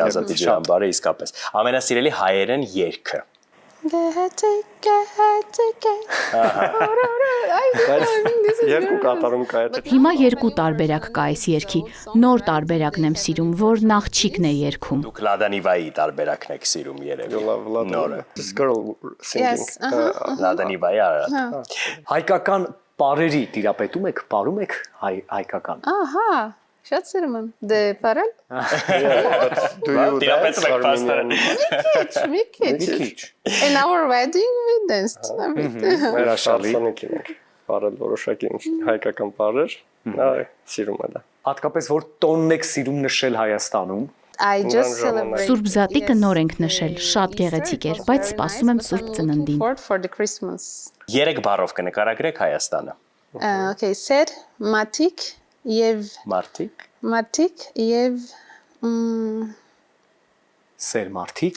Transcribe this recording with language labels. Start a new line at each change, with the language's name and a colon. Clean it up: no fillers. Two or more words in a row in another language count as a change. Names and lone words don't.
Armenian: Ազատի ջրամբարը իսկապես։ Ամենասիրելի հայերեն երգը։ Երկու կատարում կա այդ։ Հիմա երկու տարբերակ կա այս երգի։ Նոր տարբերակն եմ սիրում, որ նախչիկն է երգում։ Դուք Լադանիվայի տարբերակն եք սիրում երևի։ Նորը։
English: This girl singing. Yes.
Armenian: Լադանիվայի արա։ Հայկական բարերի տիրապետում եք, բարում եք հայկական։ Ահա, շատ սիրում եմ։ Դե բարել։
English: Do you dance
Armenian: Տիրապետում եք
English: Armenian?
Armenian: Մի քիչ։ Մի քիչ։
English: In our wedding we danced.
Armenian: Մեր շարժանիքին ենք բարել որոշակի հայկական բարեր, նա սիրում է դա։ Հատկապես որ տոնն եք սիրում նշել Հայաստանում։
English: I just celebrate.
Armenian: Սուրբ Զատիկը նոր ենք նշել, շատ գեղեցիկ էր, բայց սպասում եմ Սուրբ Ծննդին։
English: For the Christmas.
Armenian: 3 բառով կնկարագրեք Հայաստանը։
English: Okay, said Matik եւ
Armenian: Մարտիկ Սերմարտիկ։